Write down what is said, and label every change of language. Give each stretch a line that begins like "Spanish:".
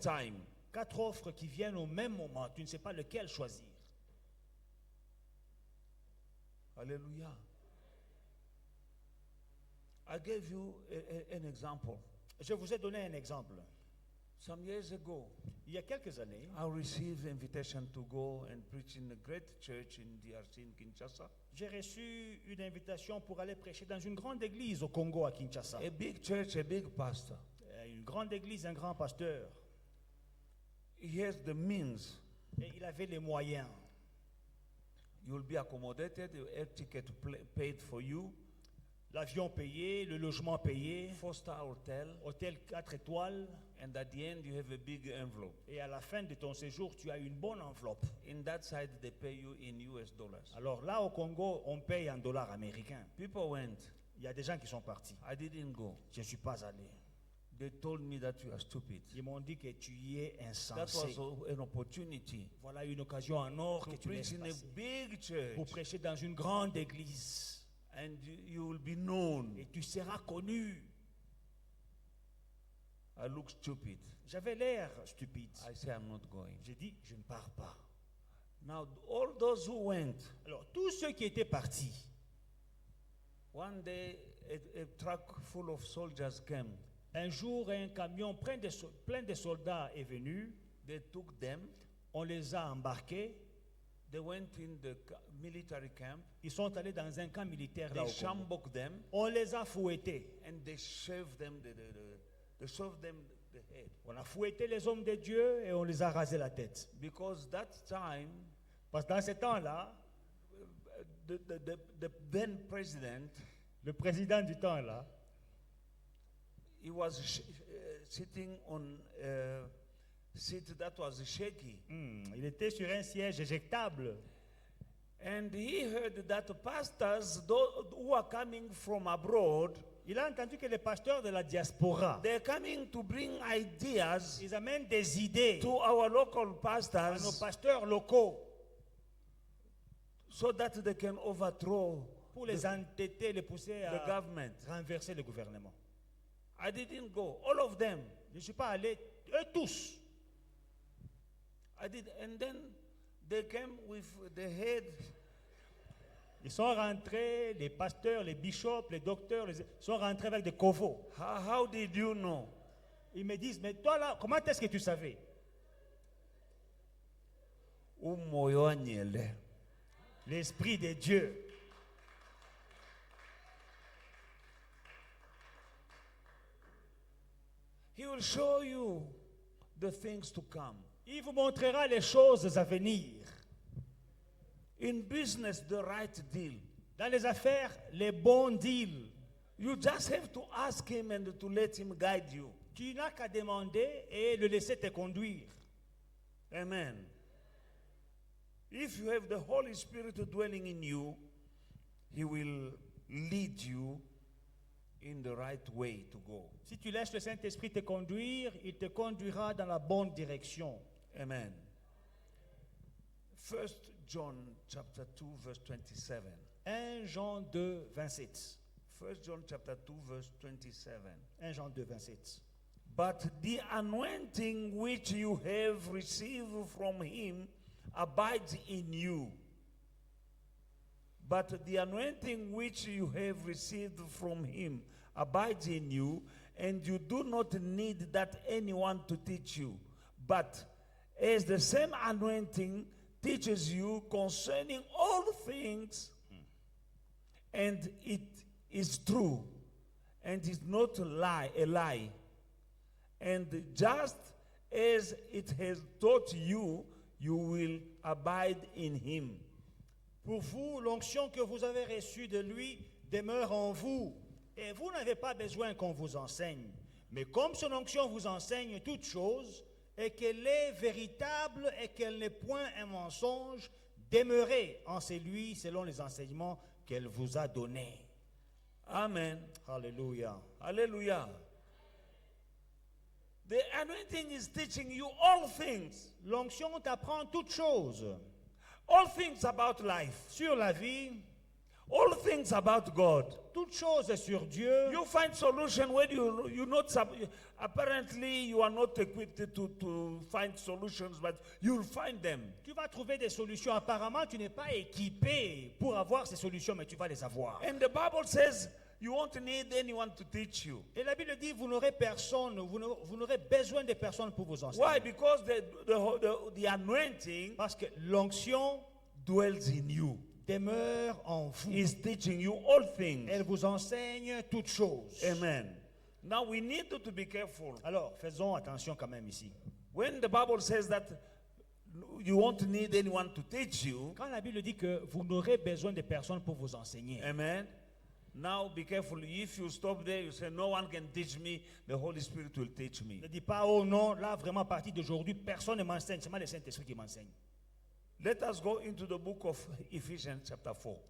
English: time.
French: 4 offres qui viennent au même moment. Tu ne sais pas lequel choisir.
English: Hallelujah. I gave you an example.
French: Je vous ai donné un exemple.
English: Some years ago,
French: Il y a quelques années,
English: I received invitation to go and preach in a great church in DRC in Kinshasa.
French: j'ai reçu une invitation pour aller prêcher dans une grande église au Congo, à Kinshasa.
English: A big church, a big pastor.
French: Une grande église, un grand pasteur.
English: He has the means.
French: Et il avait les moyens.
English: You'll be accommodated, your air ticket paid for you,
French: L'avion payé, le logement payé,
English: 4-star hotel,
French: hôtel 4 étoiles.
English: and at the end you have a big envelope.
French: Et à la fin de ton séjour, tu as une bonne enveloppe.
English: In that side, they pay you in US dollars.
French: Alors là, au Congo, on paye en dollars américains.
English: People went.
French: Il y a des gens qui sont partis.
English: I didn't go.
French: Je ne suis pas allé.
English: They told me that you are stupid.
French: Ils m'ont dit que tu y es
English: That
French: insensé.
English: was an opportunity
French: Voilà une occasion en or
English: to
French: que tu laisses
English: preach in a
French: passer.
English: big
French: Pour
English: church,
French: prêcher dans une grande église.
English: and you will be known.
French: Et tu seras connu.
English: I look stupid.
French: J'avais l'air stupide.
English: I say I'm not going.
French: J'ai dit, je ne pars pas.
English: Now, all those who went,
French: Alors, tous ceux qui étaient partis,
English: one day a truck full of soldiers came.
French: un jour, un camion plein de soldats est venu.
English: They took them.
French: On les a embarqués.
English: They went in the military camp.
French: Ils sont allés dans un camp militaire là
English: They
French: au Congo.
English: shamboked them,
French: On les a fouettés.
English: and they shaved them. They shaved them the head,
French: On a fouetté les hommes de Dieu et on les a rasé la tête.
English: because that time
French: Parce que dans ce temps-là,
English: the then president,
French: le président du temps là,
English: he was sitting on a seat that was shaky,
French: il était sur un siège éjectable.
English: and he heard that pastors who are coming from abroad,
French: Il a entendu que les pasteurs de la diaspora,
English: they're coming to bring ideas
French: ils amènent des idées
English: to our local
French: à nos
English: pastors
French: pasteurs locaux
English: so that they can overthrow
French: pour les entêter, les pousser
English: the
French: à
English: government.
French: renverser le gouvernement.
English: I didn't go. All of them.
French: Je ne suis pas allé, eux tous.
English: I did. And then they came with the head.
French: Ils sont rentrés, les pasteurs, les bishops, les docteurs, sont rentrés avec des corbeaux.
English: How did you know?
French: Ils me disent, mais toi là, comment est-ce que tu savais? Umoyo anyele. L'Esprit de Dieu.
English: He will show you the things to come.
French: Il vous montrera les choses à venir.
English: In business, the right deal.
French: Dans les affaires, les bons deals.
English: You just have to ask him and to let him guide you.
French: Tu n'as qu'à demander et le laisser te conduire.
English: Amen. If you have the Holy Spirit dwelling in you, he will lead you in the right way to go.
French: Si tu laisses le Saint-Esprit te conduire, il te conduira dans la bonne direction.
English: Amen. 1 John chapter 2 verse 27.
French: 1 Jean 2, 27.
English: 1 John chapter 2 verse 27.
French: 1 Jean 2, 27.
English: But the anointing which you have received from him abides in you. But the anointing which you have received from him abides in you, and you do not need that anyone to teach you. But as the same anointing teaches you concerning all things, and it is true, and is not a lie, and just as it has taught you, you will abide in him.
French: Pour vous, l'onction que vous avez reçue de lui demeure en vous. Et vous n'avez pas besoin qu'on vous enseigne. Mais comme son onction vous enseigne toutes choses, et qu'elle est véritable et qu'elle n'est point un mensonge, demeurez en celui selon les enseignements qu'elle vous a donnés.
English: Amen.
French: Alléluia.
English: Hallelujah. The anointing is teaching you all things.
French: L'onction t'apprend toutes choses.
English: All things about life.
French: Sur la vie,
English: All things about God.
French: toutes choses sur Dieu.
English: You find solution when you not apparently you are not equipped to find solutions, but you'll find them.
French: Tu vas trouver des solutions. Apparemment, tu n'es pas équipé pour avoir ces solutions, mais tu vas les avoir.
English: And the Bible says you won't need anyone to teach you.
French: Et la Bible dit, vous n'aurez personne, vous n'aurez besoin de personne pour vous enseigner.
English: Why? Because the anointing
French: Parce que l'onction
English: dwells in you.
French: demeure en vous.
English: Is teaching you all things.
French: Elle vous enseigne toutes choses.
English: Amen. Now we need to be careful.
French: Alors, faisons attention quand même ici.
English: When the Bible says that you won't need anyone to teach you,
French: Quand la Bible dit que vous n'aurez besoin de personne pour vous enseigner,
English: amen. Now be careful. If you stop there, you say, no one can teach me, the Holy Spirit will teach me.
French: ne dis pas, oh non, là vraiment à partir d'aujourd'hui, personne ne m'enseigne, c'est moi le Saint-Esprit qui m'enseigne.
English: Let us go into the book of Ephesians chapter 4.